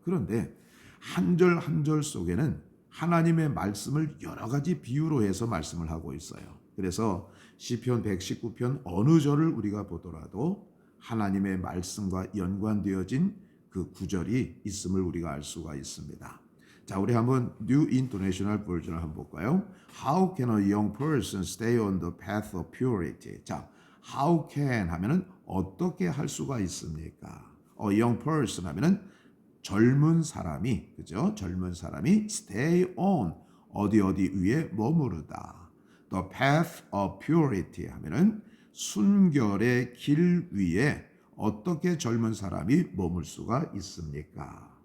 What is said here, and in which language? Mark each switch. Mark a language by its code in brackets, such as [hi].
[ko] 그런데 한 절 한 절 속에는 하나님의 말씀을 여러 가지 비유로 해서 말씀을 하고 있어요. 그래서 시편 119편 어느 절을 우리가 보더라도 하나님의 말씀과 연관되어진 그 구절이 있음을 우리가 알 수가 있습니다. 자, 우리 한번 [en] New International Version [ko] 을 한번 볼까요? [en] How can a young person stay on the path of purity? [ko] 자, how can 하면은 어떻게 할 수가 있습니까? [en] A young person [ko] 하면은 젊은 사람이, 그죠? 젊은 사람이 [en] stay on [ko] 어디 위에 머무르다. [en] The path of purity [ko] 하면은 순결의 길 위에 어떻게 젊은 사람이 머물 수가 있습니까?